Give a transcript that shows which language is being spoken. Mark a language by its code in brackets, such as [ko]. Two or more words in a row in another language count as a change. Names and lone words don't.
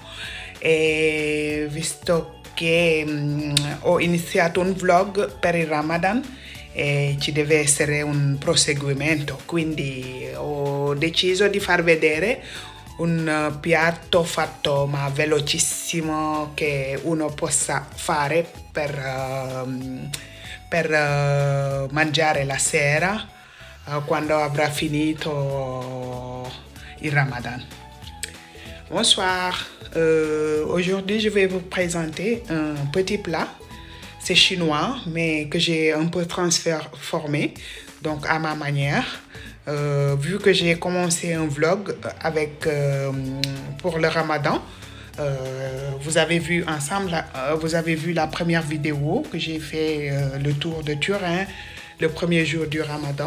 [it] E visto che ho iniziato un vlog per il Ramadan e ci deve essere un proseguimento, quindi ho deciso di far vedere un piatto fatto ma velocissimo che uno possa fare per mangiare la sera quando avrà finito il Ramadan. [fr] Bonsoir, aujourd'hui je vais vous présenter un petit plat. C'est chinois mais que j'ai un peu transformé donc à ma manière. Vu que j'ai commencé un vlog pour le Ramadan, vous avez vu ensemble, vous avez vu la première vidéo que j'ai fait le tour de Turin, le premier jour du Ramadan.